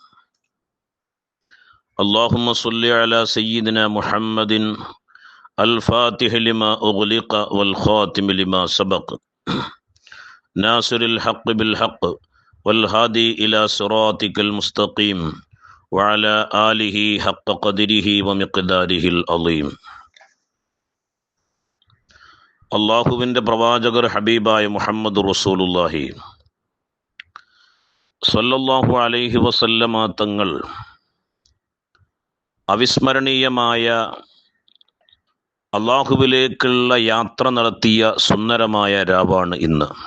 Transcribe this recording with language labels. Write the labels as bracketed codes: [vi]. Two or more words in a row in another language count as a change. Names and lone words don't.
[ar] اللهم صل على سيدنا محمد الفاتح لما أغلق والخاتم لما سبق ناصر الحق بالحق والهادي إلى صراطك المستقيم وعلى آله حق قدره ومقداره العظيم. [ml] അള്ളാഹുവിൻ്റെ പ്രവാചകർ ഹബീബായ മുഹമ്മദ് [ar] رسول الله صلى الله عليه وسلم [ml] തങ്ങൾ അവിസ്മരണീയമായ അള്ളാഹുവിലേക്കുള്ള യാത്ര നടത്തിയ സുന്ദരമായ രാവാണ് ഇന്ന്.